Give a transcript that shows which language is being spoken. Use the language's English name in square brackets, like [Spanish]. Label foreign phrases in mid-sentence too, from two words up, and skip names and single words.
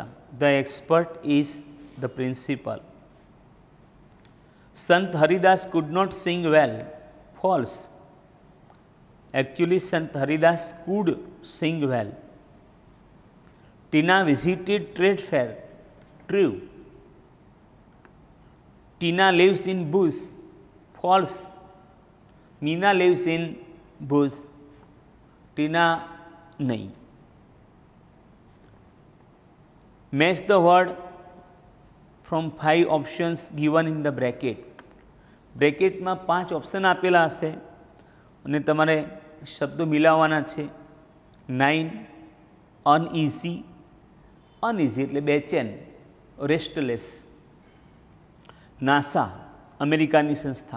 [English] the expert is the principal. Sant Haridas could not sing well, false. actually Sant Haridas could sing well. Tina visited trade fair, true. ટીના lives in bush, false. મીના lives in bush, [Gujarati] ટીના નહીં. [English] Match the word from 5 options given in the bracket. [Gujarati] બ્રેકેટમાં 5 ઓપ્શન આપેલા હશે અને તમારે શબ્દો મિલાવવાના છે. [English] 9, uneasy, uneasy [Gujarati] એટલે બેચેન, [English] રેસ્ટલેસ. [Gujarati] નાસા, અમેરિકાની સંસ્થા.